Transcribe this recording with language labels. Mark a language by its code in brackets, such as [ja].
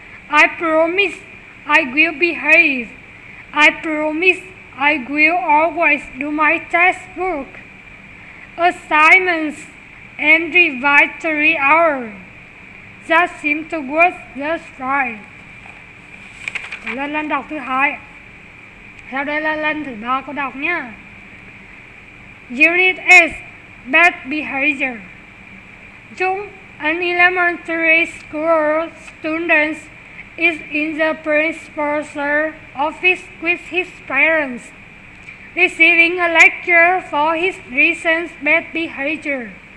[en] I promise I will behave. I promise I will always do my textbook, assignments, and revise 3 hours. That seems to work just fine. [vi] Lên đọc thứ hai. Sau đây là lần thứ 3 cô đọc nha. [en] Unit S. Bad Behavior. Jung, an elementary school student, is in the principal's office with his parents, receiving a lecture for his recent bad behavior.